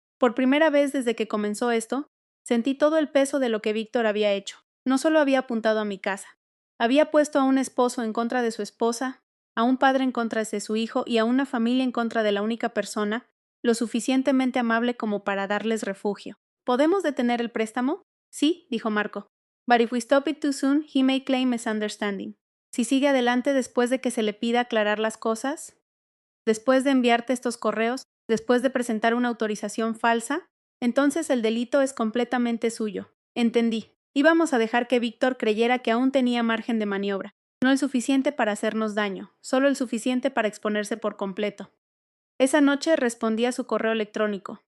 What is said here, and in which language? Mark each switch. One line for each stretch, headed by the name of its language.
Spanish: Por primera vez desde que comenzó esto, sentí todo el peso de lo que Víctor había hecho. No solo había apuntado a mi casa. Había puesto a un esposo en contra de su esposa, a un padre en contra de su hijo y a una familia en contra de la única persona lo suficientemente amable como para darles refugio. ¿Podemos detener el préstamo? Sí, dijo Marco.
English: But if we stop it too soon, he may claim misunderstanding.
Spanish: Si sigue adelante después de que se le pida aclarar las cosas, después de enviarte estos correos, después de presentar una autorización falsa, entonces el delito es completamente suyo. Entendí. Íbamos a dejar que Víctor creyera que aún tenía margen de maniobra. No el suficiente para hacernos daño, solo el suficiente para exponerse por completo. Esa noche respondí a su correo electrónico.